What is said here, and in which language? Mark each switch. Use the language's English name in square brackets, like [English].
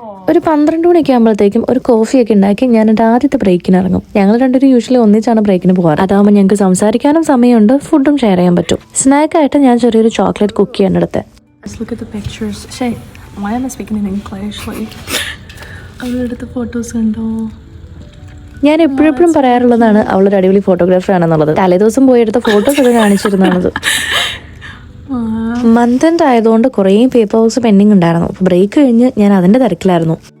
[Malayalam] ഒരു 12 മണിയൊക്കെ ആകുമ്പോഴത്തേക്കും ഒരു കോഫിയൊക്കെ ഉണ്ടാക്കി ഞാൻ എൻ്റെ ആദ്യത്തെ ബ്രേക്കിന് ഇറങ്ങും. ഞങ്ങൾ രണ്ടുപേരും യൂഷ്വലി ഒന്നിച്ചാണ് ബ്രേക്കിന് പോകാറ്. അതാകുമ്പോൾ ഞങ്ങൾക്ക് സംസാരിക്കാനും സമയമുണ്ട്, ഫുഡും ഷെയർ ചെയ്യാൻ പറ്റും. സ്നാക്കായിട്ട് ഞാൻ ചെറിയൊരു ചോക്ലേറ്റ് കുക്കിയാണ് എടുത്തത്. [English] Let's look at the pictures. Shay, why am I speaking in English? [Malayalam] Like, അവളെടുത്ത photos കണ്ടോ? ഞാൻ എപ്പോഴും പറയാറുള്ളതാണ് അവളൊരു അടിപൊളി ഫോട്ടോഗ്രാഫർ ആണെന്നുള്ളത്. തലേദിവസം പോയി എടുത്ത ഫോട്ടോസ് ഒക്കെ കാണിച്ചിരുന്നത്. മന്ത് എൻഡ് ആയതുകൊണ്ട് കുറേ പേപ്പർ വർക്ക്സ് പെൻഡിങ് ഉണ്ടായിരുന്നു. ബ്രേക്ക് കഴിഞ്ഞ് ഞാൻ അതിൻ്റെ തിരക്കിലായിരുന്നു.